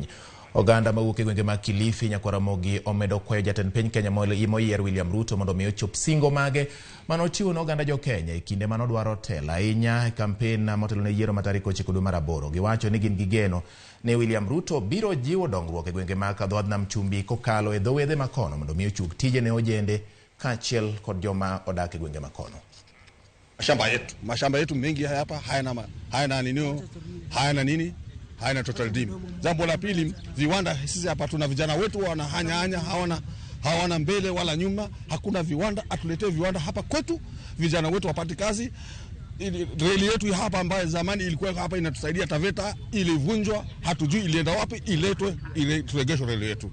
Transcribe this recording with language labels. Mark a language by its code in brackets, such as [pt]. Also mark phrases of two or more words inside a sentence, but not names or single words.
[luo] Oganda mawuok e gwenge mag Kilifi nyaka Ramogi omedo kwayo jatend piny Kenya moyier William Ruto mondo mi ochop singo mage manochiwo ne oganda jo Kenya e kinde manodwaro telo ahinya e kampen motelo ne yiero ma tarik 9 dwe mar 8. Giwacho ni gin gi geno ne William Ruto biro jiwo dongruok e gwenge mag dhood nam chumbi kokalo e dhowedhe makono mondo mi ochug tije ne ojende kaachiel kod joma odak e gwenge makono. [sw] Mashamba yetu mengi hapa hayana [en] total dim. [sw] Jambo la pili, viwanda sisi hapa tuna vijana wetu wanahanya hawana mbele wala nyuma, hakuna viwanda. Atuletee viwanda hapa kwetu, vijana wetu wapate kazi. Reli yetu hapa ambayo zamani ilikuwa hapa inatusaidia Taveta ilivunjwa, hatujui ilienda wapi, turegeshwe reli yetu.